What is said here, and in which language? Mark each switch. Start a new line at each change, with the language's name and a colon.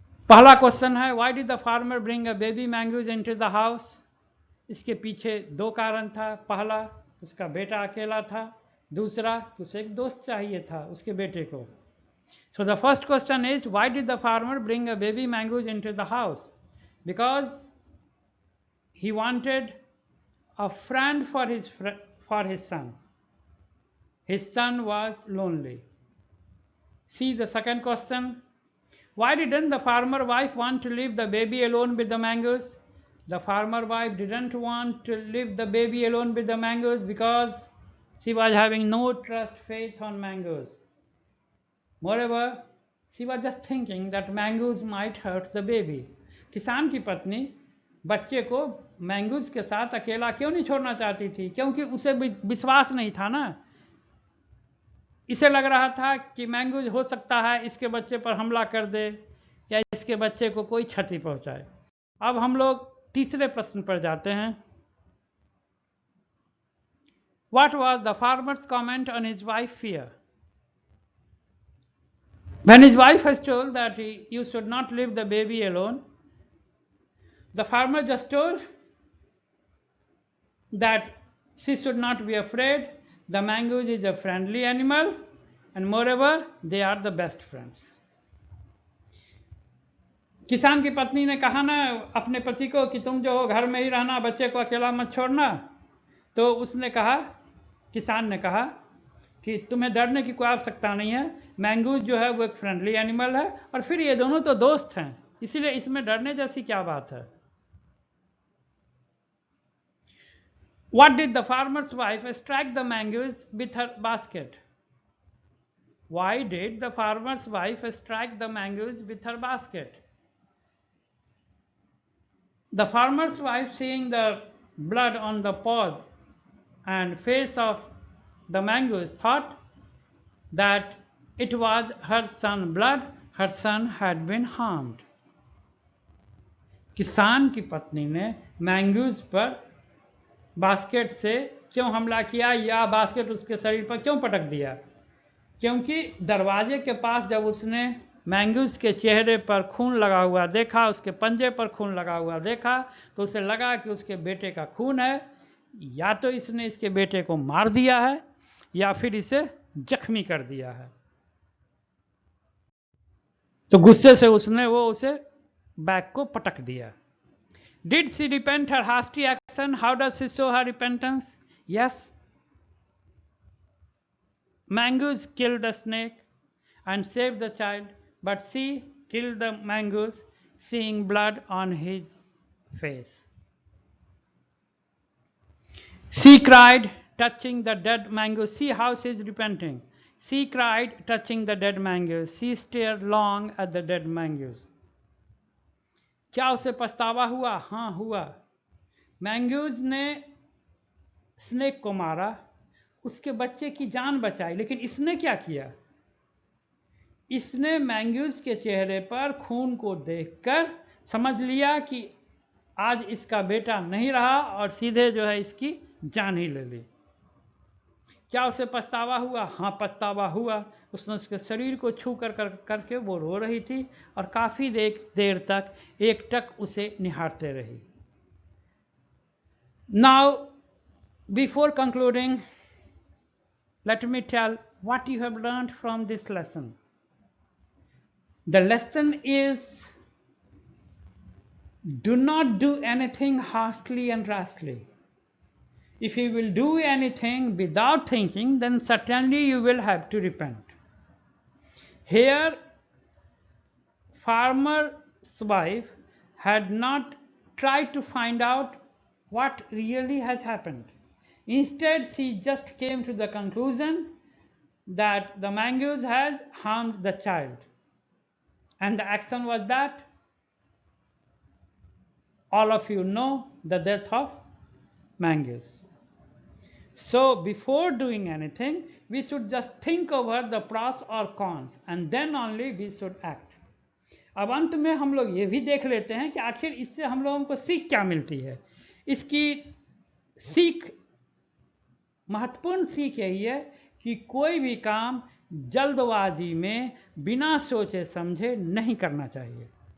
Hindi: पहला क्वेश्चन है,
English: Why did the farmer bring a baby mongoose into the house.
Hindi: इसके पीछे दो कारण था। पहला, उसका बेटा अकेला था। दूसरा, उसे एक दोस्त चाहिए था उसके बेटे को।
English: So the first question is, why did the farmer bring a baby mongoose into the house. Because he wanted a friend for his son. His son was lonely. See the second question. Why didn't the farmer wife want to leave the baby alone with the mangoes? The farmer wife didn't want to leave the baby alone with the mangoes because she was having no trust faith on mangoes. Moreover, she was just thinking that mangoes might hurt the baby.
Hindi: किसान की पत्नी बच्चे को mongoose के साथ अकेला क्यों नहीं छोड़ना चाहती थी? क्योंकि उसे विश्वास नहीं था ना। इसे लग रहा था कि मैंगूज हो सकता है इसके बच्चे पर हमला कर दे या इसके बच्चे को कोई क्षति पहुंचाए। अब हम लोग तीसरे प्रश्न पर जाते हैं।
English: What was the farmer's comment on his wife's fear? When his wife was told that you should not leave the baby alone, the farmer just told that she should not be afraid. The mangoes is a friendly animal, and moreover, they are the best friends.
Hindi: किसान की पत्नी ने कहा ना अपने पति को कि तुम जो हो घर में ही रहना, बच्चे को अकेला मत छोड़ना। तो उसने कहा, किसान ने कहा कि तुम्हें डरने की कोई आवश्यकता नहीं है, मैंगूज जो है वो एक फ्रेंडली एनिमल है और फिर ये दोनों तो दोस्त हैं, इसीलिए इसमें डरने जैसी क्या बात है।
English: What did the farmer's wife strike the mangoes with her basket? Why did the farmer's wife strike the mangoes with her basket? The farmer's wife, seeing the blood on the paws and face of the mangoes, thought that it was her son's blood. Her son had been harmed.
Hindi: किसान की पत्नी ने mongoose पर basket से क्यों हमला किया या बास्केट उसके शरीर पर क्यों पटक दिया? क्योंकि दरवाजे के पास जब उसने मैंगूज के चेहरे पर खून लगा हुआ देखा, उसके पंजे पर खून लगा हुआ देखा, तो उसे लगा कि उसके बेटे का खून है, या तो इसने इसके बेटे को मार दिया है या फिर इसे जख्मी कर दिया है। तो गुस्से से उसने उसे बैग को पटक दिया।
English: Did she repent her hasty action? How does she show her repentance? Yes. Mongoose killed the snake and saved the child, but she killed the mongoose, seeing blood on his face. She cried, touching the dead mongoose. See how she is repenting. She cried, touching the dead mongoose. She stared long at the dead mongoose.
Hindi: क्या उसे पछतावा हुआ? हाँ हुआ। Mongoose ने snake को मारा, उसके बच्चे की जान बचाई, लेकिन इसने क्या किया? इसने मैंगूज के चेहरे पर खून को देखकर समझ लिया कि आज इसका बेटा नहीं रहा और सीधे जो है इसकी जान ही ले ली। क्या उसे पछतावा हुआ? हाँ पछतावा हुआ। उसने उसके शरीर को छू करके वो रो रही थी और काफ़ी देर तक एकटक उसे निहारते रही।
English: Now before concluding, let me tell what you have learned from this lesson. The lesson is, do not do anything hastily and rashly. If you will do anything without thinking, then certainly you will have to repent. Here, farmer's wife had not tried to find out what really has happened. Instead, she just came to the conclusion that the mongoose has harmed the child. And the action was that, all of you know, the death of mongoose. So before doing anything, we should just think over the pros or cons and then only we should act.
Hindi: अब अंत में हम लोग ये भी देख लेते हैं कि आखिर इससे हम लोगों को सीख क्या मिलती है। इसकी सीख, महत्वपूर्ण सीख यही है कि कोई भी काम जल्दबाजी में बिना सोचे समझे नहीं करना चाहिए।